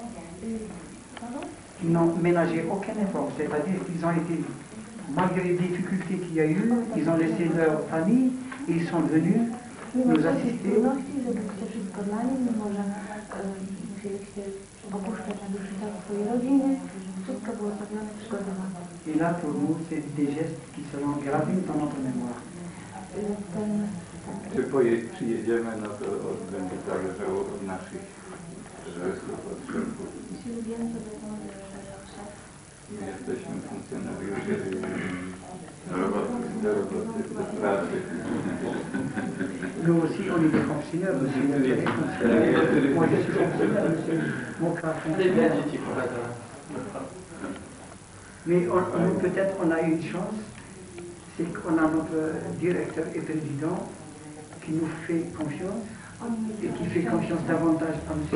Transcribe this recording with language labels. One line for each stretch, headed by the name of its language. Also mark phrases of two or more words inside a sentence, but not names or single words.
French: Qui n'ont ménagé aucun effort, c'est-à-dire qu'ils ont été, malgré les difficultés qu'il y a eu, ils ont laissé leur famille et ils sont venus nous assister. Et là, pour nous, c'est des gestes qui seront gravés dans notre mémoire.
Polish: Czy przyjedziemy, no to będzie zależało od naszych grzechów, od grzechów. My jesteśmy funkcjonariusze do roboty, do pracy.
French: Nous aussi, on est des fonctionnaires, monsieur. Moi, je suis fonctionnaire, monsieur. Mon frère fonctionnaire. Mais peut-être on a eu une chance, c'est qu'on a notre directeur et président qui nous fait confiance et qui fait confiance davantage à M.